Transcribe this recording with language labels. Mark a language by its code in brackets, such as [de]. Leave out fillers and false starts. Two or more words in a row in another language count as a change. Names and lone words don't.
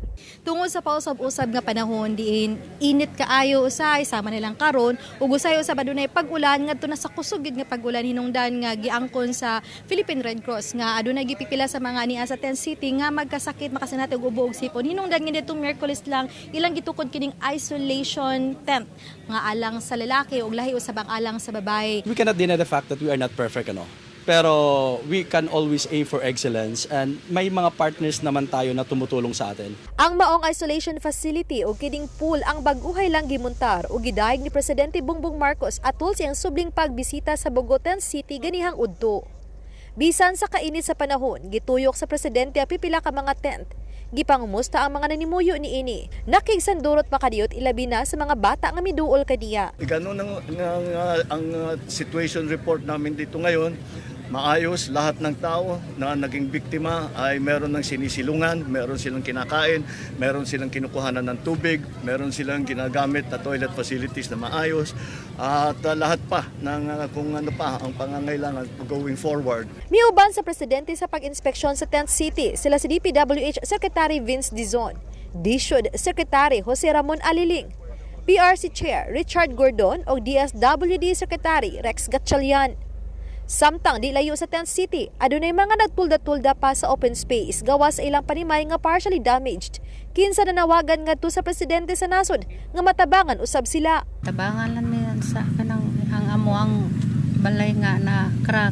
[ceb] Tungod sa pausab-usab nga panahon diin init kaayo usay sama nilang karon ug usay usab adunay pag-ulan ngadto na sa kusog gid nga pag-ulan hinungdan nga giangkon sa Philippine Red Cross nga adunay gipipila sa mga ania sa Tent City nga magkasakit makasinati og ubo ug sipon hinungdan nga dito Miyerkules lang ilang gitukod kining [en] isolation tent [ceb] nga alang sa lalaki ug lahi usab ang alang sa babae. [en] We cannot deny the fact that we are not perfect, [tl] ano? Pero [en] we can always aim for excellence and [tl] may mga partners naman tayo na tumutulong sa atin. [ceb] Ang maong isolation facility o kining pool ang baguhay lang gimuntar o gidayeg ni Presidente Bongbong Marcos atol siyang subling pagbisita sa Bogotan City ganihang udto. Bisan sa kainit sa panahon, gituyok sa Presidente ang pipila ka mga tent. Gipangumusta ang mga nanimuyo ni ini. Nakigsandurot makadiyot ilabi na sa mga bata nga miduol kaniya. [tl] Ganun ang situation report namin dito ngayon. Maayos, lahat ng tao na naging biktima ay meron ng sinisilungan, meron silang kinakain, meron silang kinukuhanan ng tubig, meron silang ginagamit na [en] toilet facilities [tl] na maayos, at lahat pa ng kung ano pa ang pangangailangan [en] going forward. [ceb] Miuban sa Presidente sa pag-inspeksyon sa Tent City, sila si DPWH Secretary Vince Dizon, DSUD Secretary Jose Ramon Aliling, PRC Chair Richard Gordon o DSWD Secretary Rex Gatchalian. Samtang di layo sa Tent City, adunay mga nagtulda-tulda pa sa [en] open space [ceb] gawa sa ilang panimay nga [en] partially damaged. [ceb] Kinsa nanawagan ngadto sa Presidente sa nasod nga matabangan usab sila. Tabangan lang mi sa kanang ang amo ang balay nga na crack.